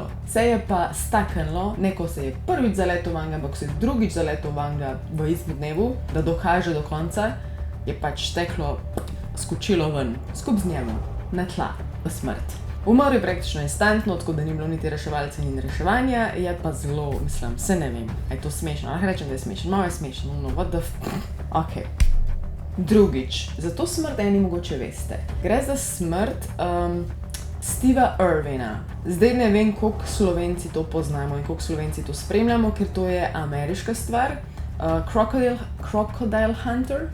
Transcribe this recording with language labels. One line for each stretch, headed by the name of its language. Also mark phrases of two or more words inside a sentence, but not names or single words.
Slovenian: Se je pa staknilo, neko se je prvič zaletel vanga, ampak se je drugič zaletel vanga v istem dnevu, da dokaže do konca, je pač steklo skočilo ven, skup z njemu, na tla, v smrt. Umrl je praktično instantno, tako da ni bilo niti reševalcev in reševanja, je pa zelo, mislim, se ne vem, a je to smešno, lahko rečem, da je smešno, malo je smešno,
English: no, what the ok.
Slovenian: Drugič, za to smrt eni mogoče veste. Gre za smrt Steva Irwina. Zdaj ne vem, koliko Slovenci to poznamo in koliko Slovenci to spremljamo, ker to je ameriška stvar. Crocodile Hunter.